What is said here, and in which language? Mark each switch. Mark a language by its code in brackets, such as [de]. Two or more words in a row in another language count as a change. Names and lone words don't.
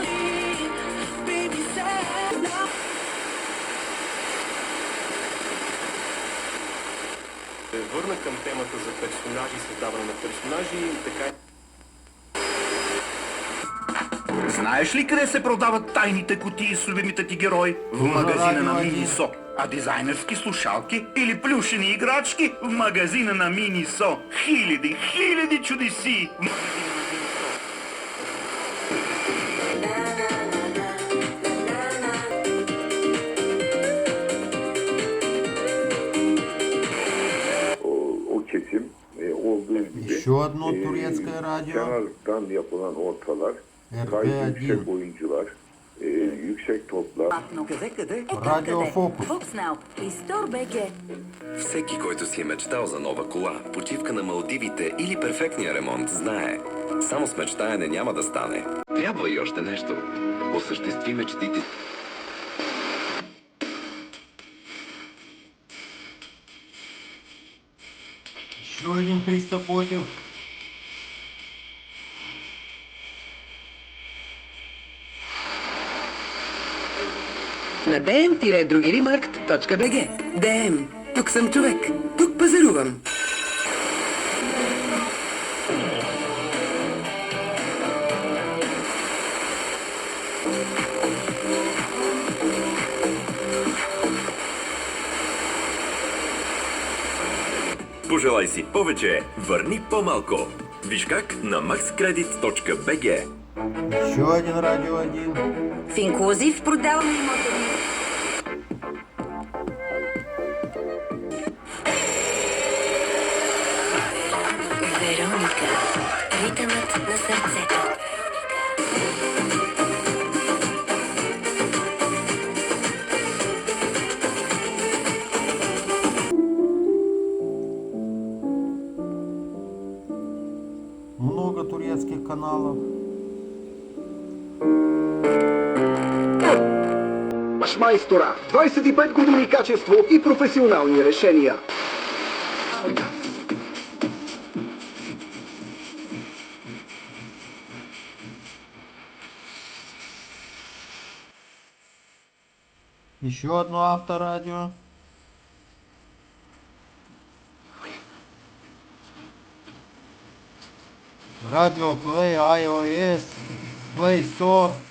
[bg] Върна към темата за персонажи, създаване на персонажи и така. Знаеш ли къде се продават тайните кутии с любимите ти герои? В магазина на Минисо. А дизайнерски слушалки или плюшени играчки? В магазина на Минисо. Хиляди чудеси! [tr] O kesim olduğu gibi [ru] Еще одно турецкое радио. [tr] kenardan yapılan ortalar, gayet РТ-1. yüksek oyuncular, yüksek toplar. [bg] Радио Фокус. Всеки, който си е мечтал за нова кола, почивка на Малдивите или перфектния ремонт, знае. Само с мечтаене няма да стане. Трябва и още нещо. Осъществи мечтите. [ru] Еще один Христо Потев. [bg] На dm-другиримаркт.bg. ДМ. Тук съм човек. Тук пазарувам. Пожелай си повече, върни по-малко. Виж как на maxcredit.bg. [ru] Еще один Радио 1. [bg] В инклюзив продаваме имота. Вероника. Ритъмът на сърцето. [ru] Много турецких каналов. [bg] Майстора. 25 години качество и професионални решения. [ru] Еще одно авторадио. [bg] Радио Play, iOS, Play Store.